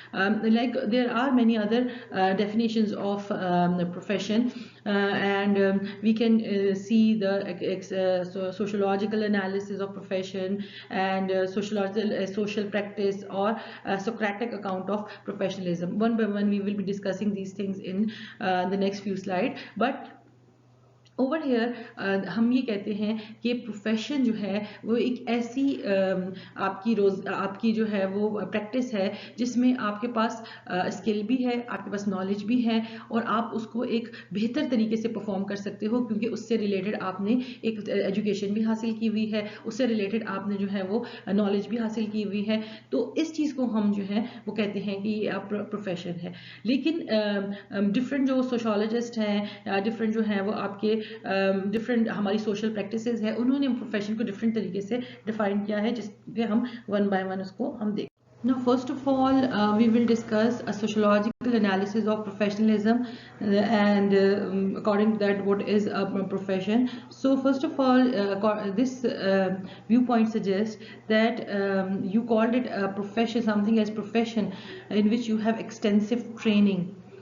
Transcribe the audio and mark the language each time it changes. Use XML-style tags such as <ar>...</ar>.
<en>Like there are many other definitions of the profession, and we can see the sociological analysis of profession, and social practice, or Socratic account of professionalism. One by one we will be discussing these things in the next few slides. But over here</en> <ur>ہم یہ کہتے ہیں کہ profession جو ہے وہ ایک ایسی آپ کی جو ہے وہ پریکٹس ہے جس میں آپ کے پاس اسکل بھی ہے، آپ کے پاس نالج بھی ہے، اور آپ اس کو ایک بہتر طریقے سے پرفارم کر سکتے ہو، کیونکہ اس سے ریلیٹڈ آپ نے ایک ایجوکیشن بھی حاصل کی ہوئی ہے، اس سے ریلیٹڈ آپ نے جو ہے وہ نالج بھی حاصل کی ہوئی ہے. تو اس چیز کو ہم جو ہے وہ کہتے ہیں کہ یہ پروفیشن ہے. لیکن ڈفرینٹ جو سوشولوجسٹ ہیں، ڈفرینٹ جو ہیں وہ آپ کے ڈفرینٹ ہماری سوشل پریکٹسز ہیں، انہوں نے پروفیشن کو ڈفرینٹ طریقے سے ڈیفائن کیا ہے، جس پہ ہم</ur> <en>one by one</en> <ur>اس کو ہم دیکھیں.</ur> <en>Now, first of all, we will discuss a sociological analysis of professionalism, and according to that, what is a profession. So, first of all, this viewpoint suggests that you called it a profession, something as profession in which you have extensive training.</en>